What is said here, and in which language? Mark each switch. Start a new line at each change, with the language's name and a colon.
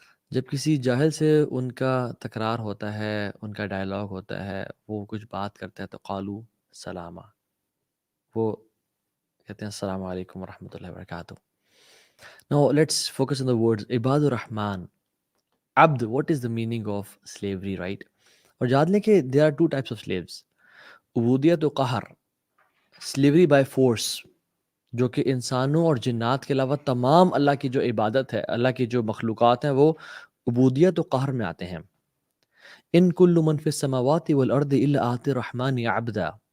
Urdu: جب کسی جاہل سے ان کا تکرار ہوتا ہے، ان کا ڈائلاگ ہوتا ہے، وہ کچھ بات کرتے ہیں تو قالو سلامہ، وہ کہتے ہیں السلام علیکم ورحمۃ اللہ وبرکاتہ.
English: Now let's focus on the words عباد الرحمن. عبد, what is the meaning of slavery, right?
Urdu: اور یاد لیں کہ
English: there are two types of slaves.
Urdu: عبودیت و قہر,
English: slavery by force,
Urdu: جو کہ انسانوں اور جنات کے علاوہ تمام اللہ کی جو عبادت ہے، اللہ کی جو مخلوقات ہیں، وہ عبودیت و قہر میں آتے ہیں.
Arabic: ان کل من فی السماوات والارض الا آتی الرحمن عبدا.